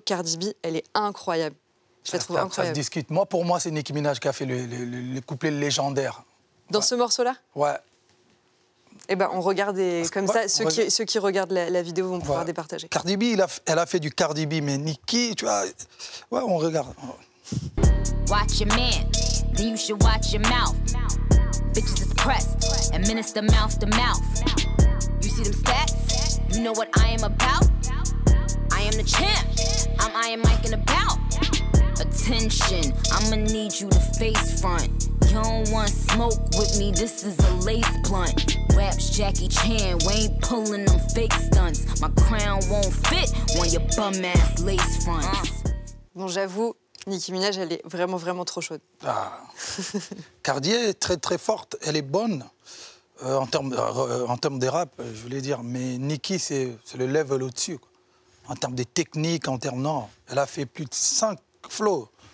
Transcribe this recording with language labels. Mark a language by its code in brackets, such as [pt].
[fr] Cardi B, elle est incroyable. Je la trouve incroyable. Ça se discute. Pour moi, c'est Nicki Minaj qui a fait le couplet légendaire. Dans ce morceau-là? Ouais. Eh ben, on regarde comme ça. Ceux qui regardent la vidéo vont pouvoir départager. Cardi B, elle a fait du Cardi B, mais Nicki, tu vois... Ouais, on regarde. [en] Watch your man, then you should watch your mouth. Bitches is pressed, administer mouth to mouth. You see them stats? You know what I am about? I am the champ. I'm Iron Mike and about. Attention, I'ma need you to face front. You don't want smoke with me, this is a lace blunt. Raps Jackie Chan, we ain't pulling them fake stunts. My crown won't fit on your bum ass lace fronts. [fr] Bon, j'avoue, Nicki Minaj, elle est vraiment, vraiment trop chaude. Ah. Cardi est très, très forte, elle est bonne. En termes de rap, je voulais dire, mais Nicki, c'est le level au-dessus. En termes de technique, en termes... Non, elle a fait plus de 5 flows.